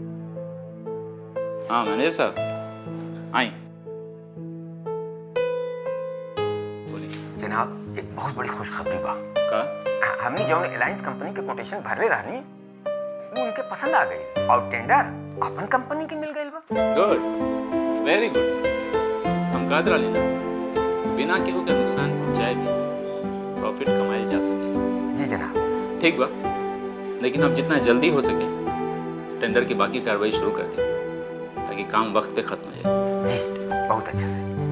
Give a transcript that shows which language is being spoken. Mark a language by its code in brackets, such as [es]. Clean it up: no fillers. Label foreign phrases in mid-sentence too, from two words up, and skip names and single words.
[bho] हाँ मैनेजर साहब, आई। जनाब, एक बहुत बड़ी खुशखबरी बा। का? हमनी जौन अलायंस कंपनी के कोटेशन भरले रहनी, वो उनके पसंद आ गई और टेंडर अपन कंपनी के मिल गई बा। [en] good, very good. [bho] हम कहत रहली ना, बिना केहू के नुकसान पहुंचाए भी प्रॉफिट कमाए जा सके। जी जनाब। ठीक बा, लेकिन अब जितना जल्दी हो सके टेंडर की बाकी कार्रवाई शुरू कर दें, ताकि काम वक्त पे खत्म हो जाए। जी, बहुत अच्छा से।